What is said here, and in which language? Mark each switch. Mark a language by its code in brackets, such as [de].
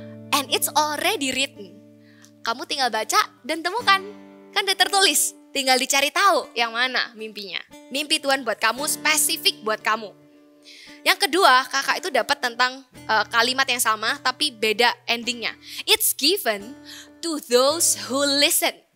[en] And it's already written. [id] Kamu tinggal baca dan temukan. Kan udah tertulis. Tinggal dicari tahu yang mana mimpinya. Mimpi Tuhan buat kamu, spesifik buat kamu. Yang kedua, kakak itu dapat tentang kalimat yang sama tapi beda endingnya. [en] It's given to those who listen.